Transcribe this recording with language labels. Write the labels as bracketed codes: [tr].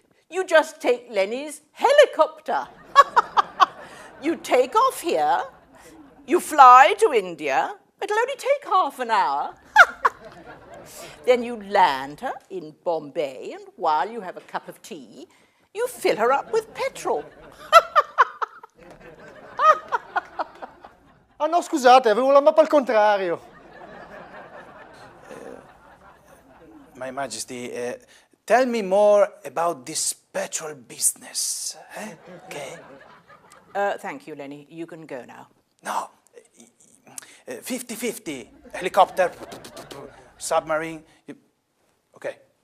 [en] You just take Lenny's helicopter. You take off here, you fly to India. It'll only take half an hour. Then you land her in Bombay, and while you have a cup of tea, you fill her up with petrol. [it] Ah no, scusate, avevo la mappa al contrario. [en] My Majesty, tell me more about this petrol business. Okay? Thank you, Lenny. You can go now. No, 50-50. Helicopter, submarine. Okay.